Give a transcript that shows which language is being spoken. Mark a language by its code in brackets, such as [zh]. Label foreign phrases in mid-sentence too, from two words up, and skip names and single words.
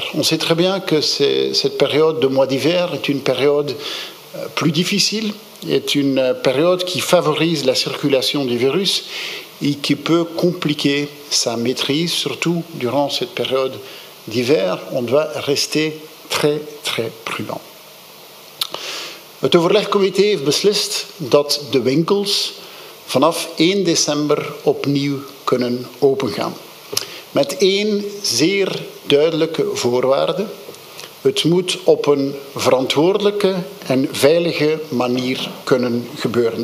[fr] On sait très bien que cette période de mois d'hiver est une période plus difficile, est une période qui favorise la circulation du virus et qui peut compliquer sa maîtrise, surtout durant cette période d'hiver. On doit rester très, très prudent. [nl] Het overlegcomité heeft beslist dat de winkels vanaf 1 december opnieuw kunnen opengaan. Met 1 zeer duidelijke voorwaarde. Het moet op een verantwoordelijke en veilige manier kunnen gebeuren.